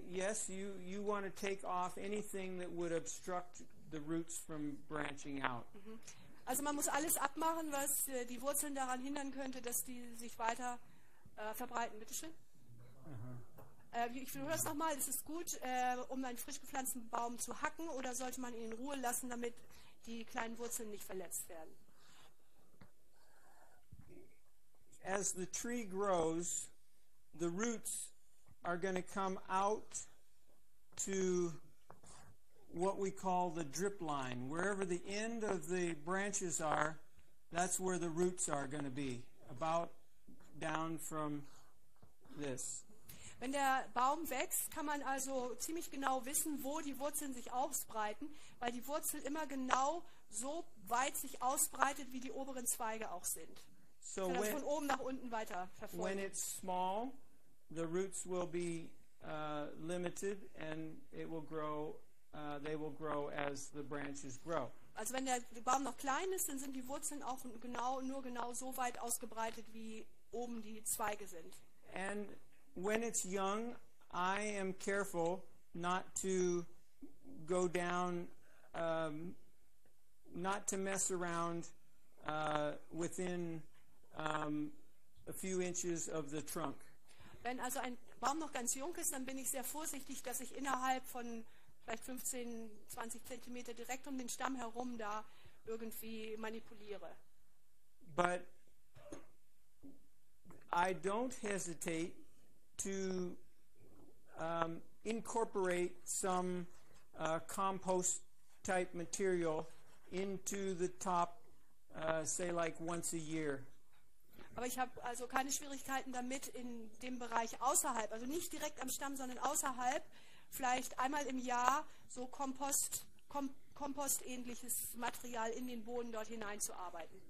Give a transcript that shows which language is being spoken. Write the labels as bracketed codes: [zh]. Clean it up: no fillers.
[en] Yes, you want to take off anything that would obstruct the roots from branching out. Mm-hmm. [de] Also man muss alles abmachen, was die Wurzeln daran hindern könnte, dass die sich weiter verbreiten. Bitte schön. Uh-huh. Ich höre es nochmal, es ist gut, um einen frisch gepflanzten Baum zu hacken, oder sollte man ihn in Ruhe lassen, damit die kleinen Wurzeln nicht verletzt werden? [en] As the tree grows, the roots are going to come out to what we call the drip line. Wherever the end of the branches are, that's where the roots are going to be, about down from this. [de] Wenn der Baum wächst, kann man also ziemlich genau wissen, wo die Wurzeln sich ausbreiten, weil die Wurzel immer genau so weit sich ausbreitet, wie die oberen Zweige auch sind. So kann das von oben nach unten weiter verfolgen. [en] When it's small, the roots will be limited and it will grow, they will grow as the branches grow. [de] Also wenn der Baum noch klein ist, dann sind die Wurzeln auch nur genau so weit ausgebreitet, wie oben die Zweige sind. [en] And when it's young, I am careful not to go down, not to mess around within a few inches of the trunk. [de] Wenn also ein Baum noch ganz jung ist, dann bin ich sehr vorsichtig, dass ich innerhalb von vielleicht 15, 20 Zentimeter direkt um den Stamm herum da irgendwie manipuliere. [en] But I don't hesitate to incorporate some compost type material into the top, say like once a year. [de] Aber ich habe also keine Schwierigkeiten damit, in dem Bereich außerhalb, also nicht direkt am Stamm, sondern außerhalb, vielleicht einmal im Jahr so Kompost-ähnliches Material in den Boden dort hineinzuarbeiten.